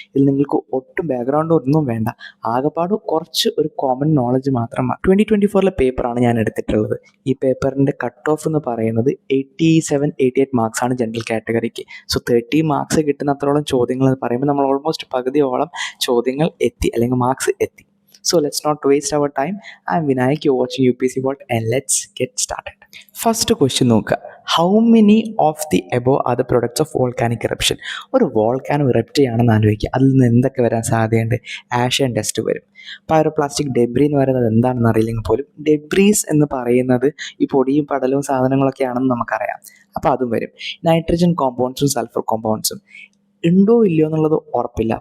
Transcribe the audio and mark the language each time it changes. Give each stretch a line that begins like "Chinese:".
Malayalam: ഇതിൽ നിങ്ങൾക്ക് ഒട്ടും ബാക്ക്ഗ്രൗണ്ട് ഒന്നും വേണ്ട, ആകെപ്പാട് കുറച്ച് ഒരു കോമൺ നോളജ് മാത്രമാണ്. 2024 പേപ്പറാണ് ഞാൻ എടുത്തിട്ടുള്ളത്. ഈ പേപ്പറിൻ്റെ കട്ട് ഓഫ് എന്ന് പറയുന്നത് 87-88 മാർക്സ് ആണ് ജനറൽ കാറ്റഗറിക്ക്. സോ 30 മാർക്സ് കിട്ടുന്ന അത്രോളം ചോദ്യങ്ങൾ എന്ന് പറയുമ്പോൾ നമ്മൾ ഓൾമോസ്റ്റ് പകുതിയോളം ചോദ്യങ്ങൾ എത്തി, അല്ലെങ്കിൽ മാർക്സ് എത്തി.
English: So let's not waste our time. I'm Vinayak, you're watching UPSC Vault, and let's get started. First question
Malayalam: നോക്കുക.
English: How many of the above are the products of volcanic eruption?
Malayalam: ഒരു volcano erupt ചെയ്യുകയാണെന്ന് ആലോചിക്കുക. അതിൽ നിന്ന് എന്തൊക്കെ വരാൻ സാധ്യതയുണ്ട്? Ash and dust വരും. പൈറോപ്ലാസ്റ്റിക് ഡെബ്രി എന്ന് പറയുന്നത് എന്താണെന്ന് അറിയില്ലെങ്കിൽ പോലും ഡെബ്രീസ് എന്ന് പറയുന്നത് ഈ പൊടിയും പടലും സാധനങ്ങളൊക്കെ ആണെന്ന് നമുക്കറിയാം. അപ്പോൾ അതും വരും. നൈട്രജൻ കോമ്പൗണ്ട്സും സൾഫർ കോമ്പൗണ്ട്സും ഉണ്ടോ ഇല്ലയോ എന്നുള്ളത് ഉറപ്പില്ല.